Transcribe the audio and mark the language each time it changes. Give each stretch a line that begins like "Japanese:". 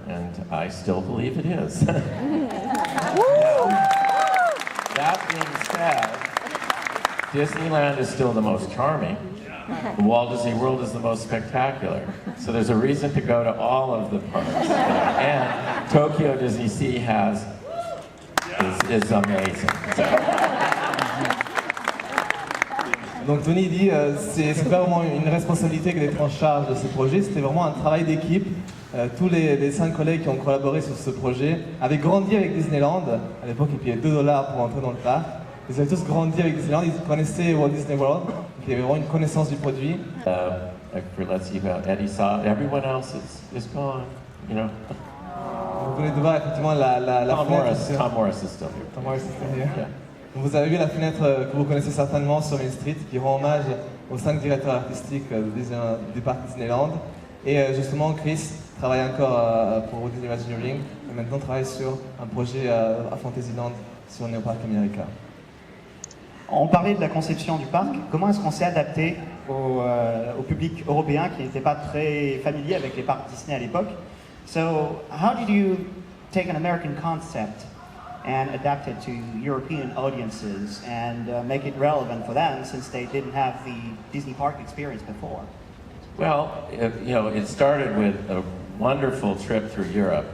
English: And I still believe it is. That being said, Disneyland is still the most charming. Walt Disney World is the most spectacular. So there's a reason to go to all of the parks. And Tokyo Disney Sea is amazing.
French: Donc Tony dit c'est pas vraiment une responsabilité que d'être en charge de ce projet, c'était vraiment un travail d'équipe. Tous les 5 collègues qui ont collaboré sur ce projet avaient grandi avec Disneyland. À l'époque, ils payaient $2 pour entrer dans le parc. Ils avaient tous grandi avec Disneyland, ils connaissaient Walt Disney World, donc il y avait vraiment une connaissance du produit.
English: Let's see how Eddie saw it. Everyone else is gone, you know.
French: Vous venez de voir effectivement la fenêtre.
English: Tom Morris is still here. Tom Morris is still here. Yeah.
French: Donc vous avez vu la fenêtre que vous connaissez certainement sur Main Street, qui rend hommage aux 5 directeurs artistiques du parc Disneyland. Et justement, Chris travaille encore pour Disney Imagineering et maintenant travaille sur un projet à Fantasyland sur Neo Park America. On parlait de la conception du parc. Comment est-ce qu'on s'est adapté au public européen qui n'était pas très familier avec les parcs Disney à l'époque?
English: So, how did you take an American concept and adapt it to European audiences and make it relevant for them since they didn't have the Disney park experience before? Well, it started with a wonderful trip through Europe.